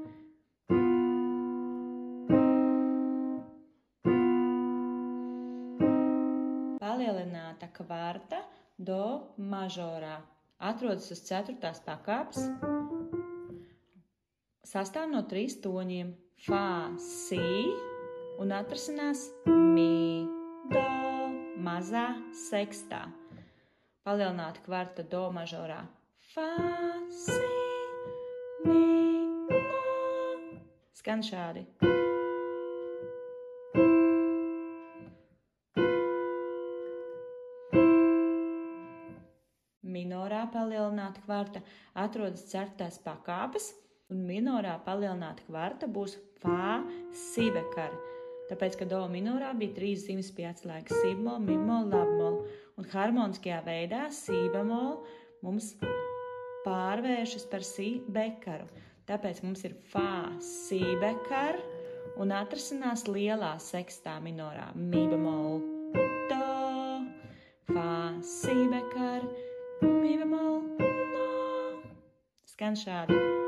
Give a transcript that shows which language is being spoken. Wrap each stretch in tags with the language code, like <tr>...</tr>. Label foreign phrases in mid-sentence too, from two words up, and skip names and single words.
<lv>Palielināta kvarta do mažorā atrodas uz 4. pakāpes, sastāv no 3 toņiem – fa, si un atrasinās mi, do, mazā sekstā. Palielināta kvarta do mažorā – fa, si, mi, la. Skan šādi. Minorā palielināta kvarta atrodas 4. pakāpes, un minorā palielināta kvarta būs fa, si bekar. Tāpēc, ka do minorā bija 3 zīmes pie atslēgas – si bemol, mi bemol, la bemol. Un harmoniskajā veidā si bemol mums pārvēršas par si bekaru. Tāpēc mums ir fa, si bekar un atrasinās lielā sekstā minorā – mi bemol, do, fa, si bekar, mi bemol, la. Skan šādi.</lv>